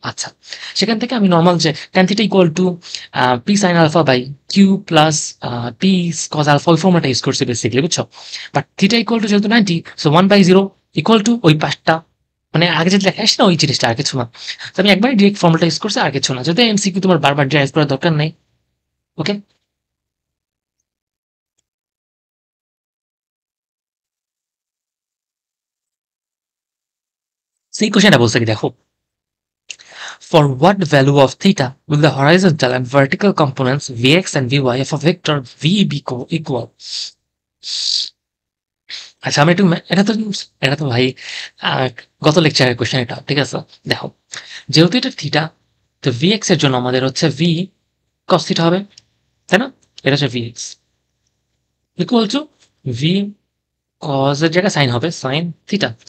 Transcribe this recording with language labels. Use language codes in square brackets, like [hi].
[bn] আচ্ছা, সেখান থেকে আমি নর্মাল যে tan theta equal to P sine alpha by Q plus P cos alpha, ওই ফর্মুলাটা ইউজ করছি বেসিক্যালি, বুঝছো? বাট থিটা ইকুয়াল টু যেহেতু 90, সো 1/0 ইকুয়াল টু ওই পাঁচটা, মানে আগে যেটা লেখা আসে না, ওই জিনিসটা, আর কিছু না। তো আমি একবারই ডিরেক্ট ফর্মুলাটা ইউজ করছি, আর কিছু না, যদি এমসিকিউ তোমার বারবার ড্রাইভ করার দরকার নেই। [en] Okay, সেই কোশ্চেনটা বলছে কি দেখো, for what value of theta will the horizontal and vertical components Vx and Vy of a vector V be equal? [bn] আচ্ছা, আমি একটু এটা তো ভাই আহ, গত লেকচারের কোশ্চেন এটা, ঠিক আছে? দেখো, যেহেতু এটা থিটা, তো Vx এর জন্য আমাদের হচ্ছে V cos থিটা হবে, তাই না? এটা হচ্ছে Vx equal to V cos এর জায়গায় সাইন হবে, সাইন থিটা।